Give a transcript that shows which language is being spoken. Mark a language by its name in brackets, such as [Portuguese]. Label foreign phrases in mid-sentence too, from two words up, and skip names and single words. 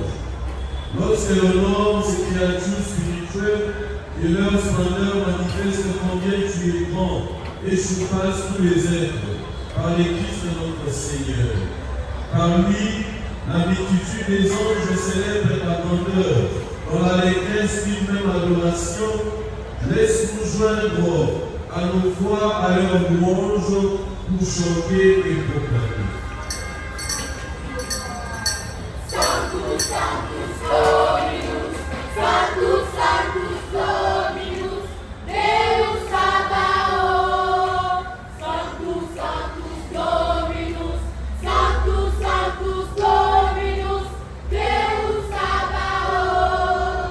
[French] Lorsque l'honneur ces créatures spirituelles et leur splendeur manifestent combien tu es grand et surpasses tous les êtres, par le Christ notre Seigneur. Par lui, la multitude des anges célèbre ta grandeur, dans l'allégresse d'une même adoration. Laisse-nous joindre à nos voix à leur louange pour chanter et proclamer. [Latin] Sanctus, Sanctus, Dominus, Sanctus, Sanctus, Dominus, Deus Sabaoth. Sanctus, Sanctus, Dominus, Sanctus, Sanctus, Dominus, Deus Sabaoth.